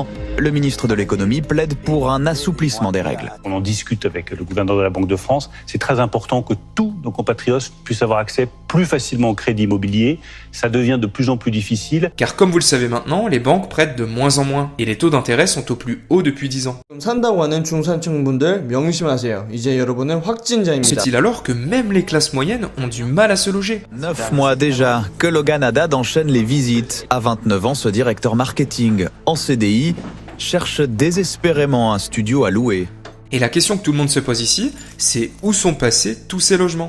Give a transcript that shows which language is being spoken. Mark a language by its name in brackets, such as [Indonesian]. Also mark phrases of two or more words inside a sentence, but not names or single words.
[French] Le ministre de l'économie plaide pour un assouplissement des règles. On en discute avec le gouverneur de la Banque de France. C'est très important que tous nos compatriotes puissent avoir accès plus facilement au crédit immobilier. Ça devient de plus en plus difficile. Car comme vous le savez maintenant, les banques prêtent de moins en moins et les taux d'intérêt sont au plus haut depuis 10 ans. [Korean] 산다고 하는 중산층분들 명심하세요. 이제 여러분은 확진자입니다. [French] C'est-il alors que même les classes moyennes ont du mal à se loger? 9 mois déjà que Logan Haddad enchaîne les visites. À 29 ans, ce directeur marketing en CDI cherche désespérément un studio à louer. Et la question que tout le monde se pose ici, c'est où sont passés tous ces logements?